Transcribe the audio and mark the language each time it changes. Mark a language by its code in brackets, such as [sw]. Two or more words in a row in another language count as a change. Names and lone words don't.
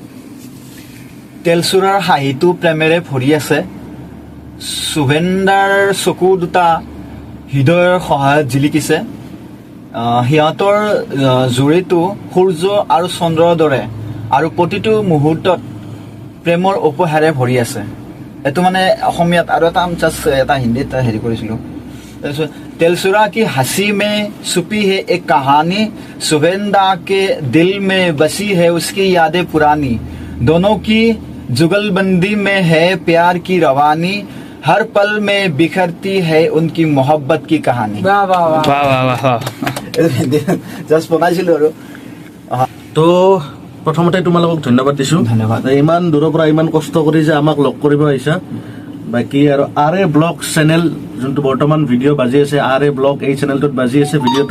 [as] তেলচুৰাৰ হাঁহিটো প্ৰেমেৰে ভৰি আছে, জুবিনদাৰ চকু দুটা হৃদয়ৰ সহায়ত জিলিকিছে, সিহঁতৰ জুৰিটো সূৰ্য আৰু চন্দ্ৰৰ দৰে, আৰু প্ৰতিটো মুহূৰ্তত প্ৰেমৰ উপহাৰে ভৰি আছে। এইটো মানে অসমীয়াত, আৰু এটা হিন্দীত হেৰি কৰিছিলোঁ। [hi] তাৰপিছত तेलचुरा की हंसी में छुपी है एक कहानी, जुबिनदा के दिल में বसी है उसकी यादें पुरानी, दोनों की जुगलबंदी में है प्यार की रवानी, हर पल में बिखरती है उनकी मोहब्बत की कहानी। [as] জাষ্ট বনাইছিলোঁ আৰু। তো প্ৰথমতে তোমালোকক ধন্যবাদ দিছোঁ, ধন্যবাদ। ইমান দূৰৰ পৰা ইমান কষ্ট কৰি যে আমাক লগ কৰিব আহিছা। বাকী আৰু আৰ.এ. ব্লগ চেনেল যোনটো বৰ্তমান ভিডিঅ' বাজি আছে, আৰ.এ. ব্লগ এই চেনেলটোত বাজি আছে ভিডিঅ'টো।